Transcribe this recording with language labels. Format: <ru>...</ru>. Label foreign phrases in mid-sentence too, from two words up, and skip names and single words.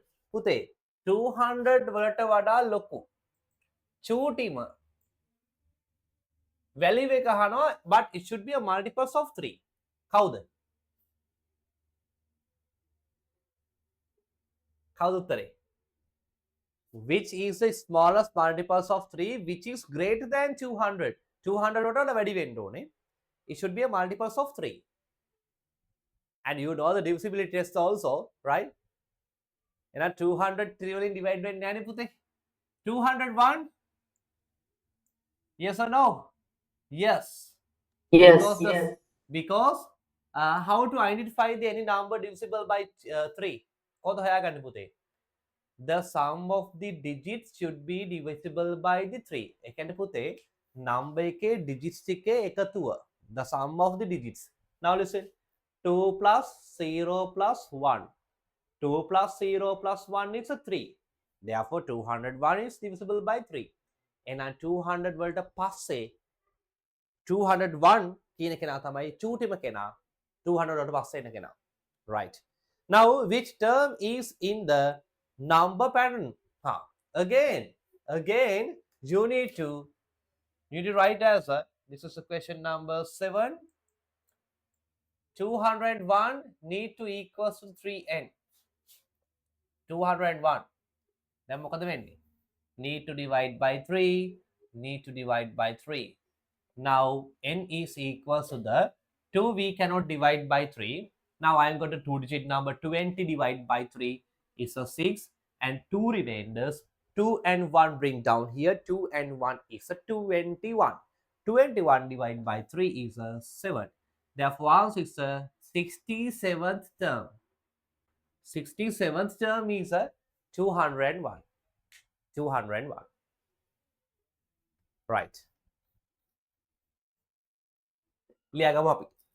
<si>පුතේ 200 වලට වඩා ලොකු චූටිම value එක අහනවා,</si> <en>but it should be a multiples of 3.</en> <si>කවුද? කවුද උත්තරේ?</si> <en>Which is the smallest multiples of 3 which is greater than 200?</en> <si>200 වලට වැඩි වෙන්න ඕනේ.</si> <en>It should be a multiples of 3. And you know the divisibility test also, right?</en> <si>And 200 3 වලින් divide වෙන්නේ නැහැ නේ පුතේ.</si> <en>201? Yes or no? Yes. Yes. Because how to identify the any number divisible by 3?</en> <si>කොහොමද හොයාගන්නේ පුතේ?</si> <en>The sum of the digits should be divisible by the 3.</en> <si>ඒ කියන්නේ පුතේ number එකේ digits ටිකේ එකතුව.</si> <en>The sum of the digits. Now listen. 2 plus 0 plus 1. 2 plus 0 plus 1 is a 3. Therefore 201 is divisible by 3.</en> <si>And 200 වලට පස්සේ 201 කියන කෙනා තමයි චූටිම කෙනා. 200 වලට පස්සේ එන කෙනා.</si> <en>Right. Now which term is in the number pattern? Again you need to write answer. This is a question number 7. 201 need to equals to 3n. 201. Then</en> <si>මොකද වෙන්නේ?</si> <en>Need to divide by 3. Need to divide by 3. Now n is equals to the 2. We cannot divide by 3. Now I am going to 2-digit number. 20 divided by 3 is a 6. And 2 remainders. 2 and 1 bring down here. 2 and 1 is a 21. 21 divided by 3 is a 7. Therefore, answer is a 67th term. 67th term is a 201. 201. Right.</en> <si>ලියාගමු අපි.</si>